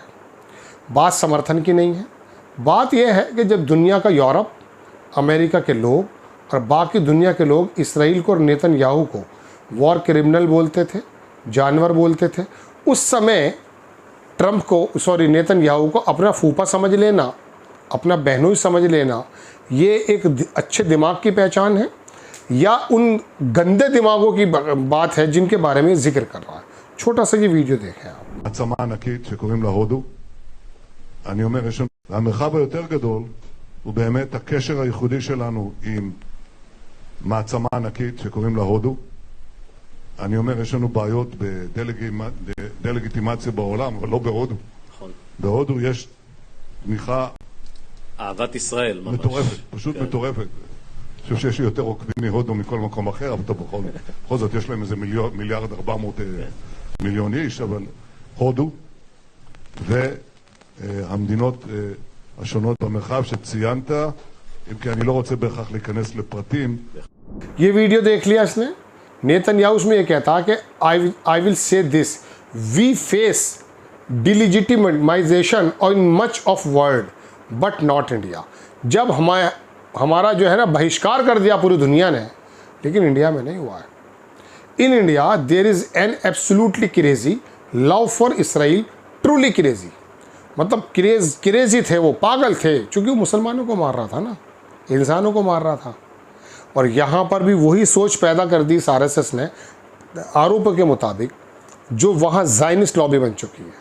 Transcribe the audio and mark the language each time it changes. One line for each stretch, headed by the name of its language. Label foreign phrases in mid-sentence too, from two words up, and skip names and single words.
Hindi: बात समर्थन की नहीं है, बात यह है कि जब दुनिया का यूरोप, अमेरिका के लोग और बाकी दुनिया के लोग इसराइल को और नेतन्याहू को
English: war criminal
Hindi: बोलते थे, जानवर बोलते थे, उस समय नेतन्याहू को अपना फूफा समझ लेना, अपना बहनोई समझ लेना, ये एक अच्छे दिमाग की पहचान है या उन गंदे दिमागों की बात है जिनके बारे में जिक्र कर रहा है। छोटा सा ये वीडियो देखें आप।
Hebrew: מעצמה ענקית שקוראים לה הודו. אני אומר, המרחב היותר גדול הוא באמת הקשר הייחודי שלנו עם מעצמה ענקית שקוראים לה הודו. אני אומר, יש לנו בעיות בדה-לגיטימציה בעולם, אבל לא בהודו. נכון. בהודו יש תמיכה אהבת ישראל ממש. מטורפת, פשוט מטורפת. אני חושב שיש יותר עוקבים מהודו מכל מקום אחר, אבל בכל זאת יש להם איזה 1,400,000,000 איש, אבל הודו והמדינות השונות במרחב שציינת, אם כי אני לא רוצה בהכרח להיכנס לפרטים.
Hindi: ये वीडियो देख लिया इसने। नेतन्याहू उसमें ये कहता कि
English: I will say this, we face delegitimization in much of world but not India.
Hindi: जब हमारा जो है ना बहिष्कार कर दिया पूरी दुनिया ने, लेकिन इंडिया में नहीं हुआ है।
English: In India there is an absolutely crazy love for Israel, truly crazy.
Hindi: मतलब क्रेजी थे, वो पागल थे, क्योंकि वो मुसलमानों को मार रहा था ना, इंसानों को मार रहा था। और यहाँ पर भी वही सोच पैदा कर दी इस RSS ने, आरोप के मुताबिक, जो वहाँ
English: Zionist lobby
Hindi: बन चुकी है।